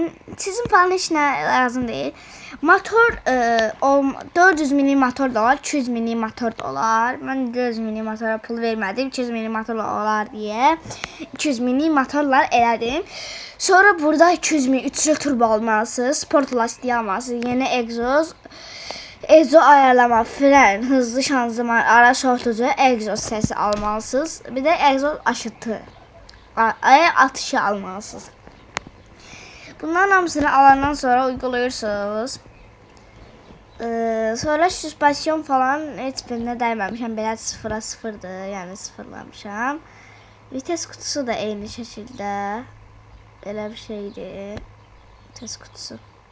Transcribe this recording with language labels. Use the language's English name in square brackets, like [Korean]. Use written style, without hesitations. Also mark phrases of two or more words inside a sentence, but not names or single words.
[Azerbaijani] Sizin falan heç nə lazım deyil. Motor 400 mini motor da olar, 200 mini motor da olar. Mən 400 mini motora pul vermədim, 200 mini motorla olar deyə 200 mini motorlar elədim. Sonra burada 200 mini 3 turbo almalısınız, [Turkish] sport lastiği almalısınız, yeni egzoz. Egzo ayarlama, fren, hızlı şanzıman, ara soğutucu, egzoz sesi almalısınız. Bir de egzoz aşıtı, atışı almalısınız. [Azerbaijani] Bunların hamısını alandan sonra uygulayırsınız. Sonra süspansiyon falan heç birinə dəyməmişəm. Belə 0'a 0'dır, yəni sıfırlamışam. Vites kutusu da eyni şəkildə. Belə bir şeydir. Vites kutusu.